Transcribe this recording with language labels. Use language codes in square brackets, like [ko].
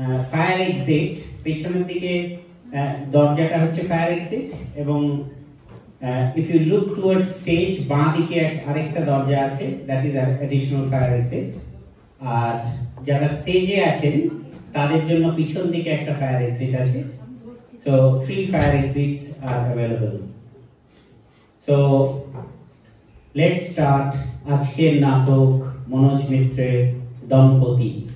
[bn] Fire exit, পেছনের দিকে দরজাটা হচ্ছে ফায়ার এক্সিট, এবং [en] if you look towards stage, [bn] বাঁ দিকে আরেকটা দরজা আছে, [en] that is additional fire exit। [bn] আর যারা স্টেজে আছেন তাদের জন্য পিছন দিকে একটা ফায়ার এক্সিট আছে। [en] So 3 fire exits are available. So let's start [bn] আজকের নাটক মনোজ মিত্রের দম্পতি।